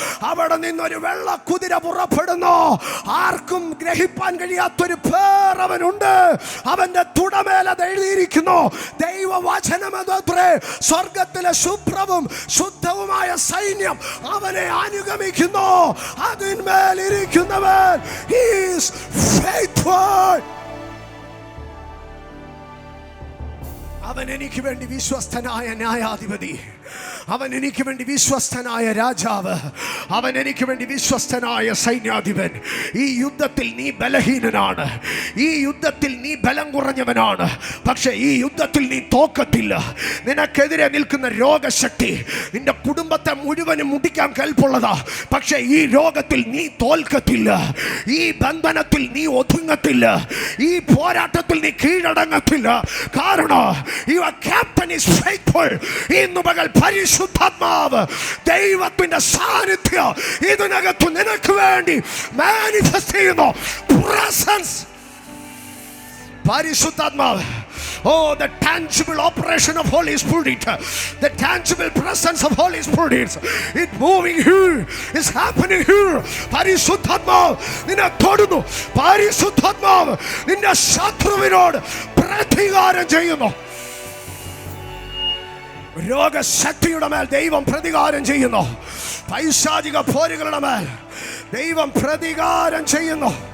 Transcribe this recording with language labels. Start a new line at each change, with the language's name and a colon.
Malayalam: അവിടെ നിന്നൊരു വെള്ള കുതിര പുറപ്പെടുന്നു. ആർക്കും ഗ്രഹിപ്പാൻ കഴിയാത്തൊരു പേർ അവനുണ്ട്. അവന്റെ തുടമേൽ അത് എഴുതിയിരിക്കുന്നു, ദൈവവചനമത്രേ. സ്വർഗത്തിലെ ശുഭ്രവും ശുദ്ധവുമായ സൈന്യം അവനെ അനുഗമിക്കുന്നു. അതിന്മേൽ ഇരിക്കുന്നവൻ
English: he is faithful.
Malayalam: അവൻ എനിക്ക് വേണ്ടി വിശ്വസ്തനായ ന്യായാധിപതി, അവൻ എനിക്ക് വേണ്ടി വിശ്വസ്തനായ രാജാവ്, അവൻ എനിക്ക് വേണ്ടി വിശ്വസ്തനായ സൈന്യാധിപൻ. ഈ യുദ്ധത്തിൽ നീ ബലഹീനനാണ്, ഈ യുദ്ധത്തിൽ നീ ബലം കുറഞ്ഞവനാണ്, പക്ഷെ ഈ യുദ്ധത്തിൽ നീ തോക്കത്തില്ല. നിനക്കെതിരെ നിൽക്കുന്ന രോഗശക്തി നിന്റെ കുടുംബത്തെ മുഴുവനും മുടിക്കാൻ കൽപ്പുള്ളതാ, പക്ഷെ ഈ രോഗത്തിൽ നീ തോൽക്കത്തില്ല. ഈ ബന്ധനത്തിൽ നീ ഒതുങ്ങത്തില്ല, ഈ പോരാട്ടത്തിൽ നീ കീഴടങ്ങത്തില്ല. കാരണം
English: your captain is faithful.
Malayalam: ഇന്ന് പകൽ പരിശുദ്ധാത്മാവ്, ദൈവത്തിന്റെ സാന്നിധ്യം ഇതിനകത്ത് നിനക്ക് വേണ്ടി മാനിഫെസ്റ്റ് ചെയ്യുന്നു. പ്രസൻസ്, പരിശുദ്ധാത്മാവ്.
English: Oh, the tangible operation of Holy Spirit, the tangible presence of Holy Spirit, it moving here, is happening here.
Malayalam: പരിശുദ്ധാത്മാവ് നിന്നെ തൊടുന്നു. പരിശുദ്ധാത്മാവ് നിന്റെ ശത്രുവിനോട് പ്രതികാരം ചെയ്യുന്നു. രോഗശക്തിയുടെ മേൽ ദൈവം പ്രതികാരം ചെയ്യുന്നു. പൈശാചിക പോരുകളുടെ മേൽ ദൈവം പ്രതികാരം ചെയ്യുന്നു.